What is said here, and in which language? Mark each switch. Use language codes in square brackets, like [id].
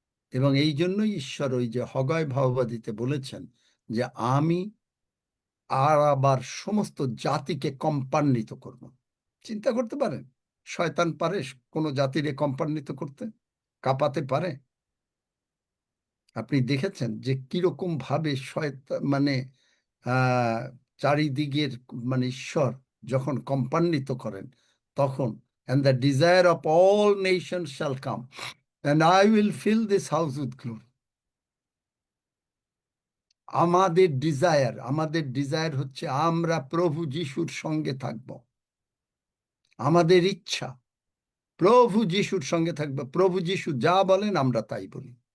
[bn] এবং এই জন্যই ঈশ্বর ওই যে হগায় ভাববাদীতে বলেছেন যে আমি আর আবার সমস্ত জাতিকে কম্পান্বিত করব। চিন্তা করতে পারেন, শয়তান পারে কোনো জাতিরে কম্পান্বিত করতে? কাঁপাতে পারে? আপনি দেখেছেন যে কিরকম ভাবে শয়তান মানে চারিদিকের মানে ঈশ্বর যখন কম্পান্বিত করেন, তখন [en] and the desire of all nations shall come and I will fill this house with glory. [bn] আমাদের ডিজায়ার হচ্ছে আমরা প্রভু যিশুর সঙ্গে থাকব। আমাদের ইচ্ছা প্রভু যিশুর সঙ্গে থাকবো। প্রভু যিশু যা বলেন আমরা তাই বলি।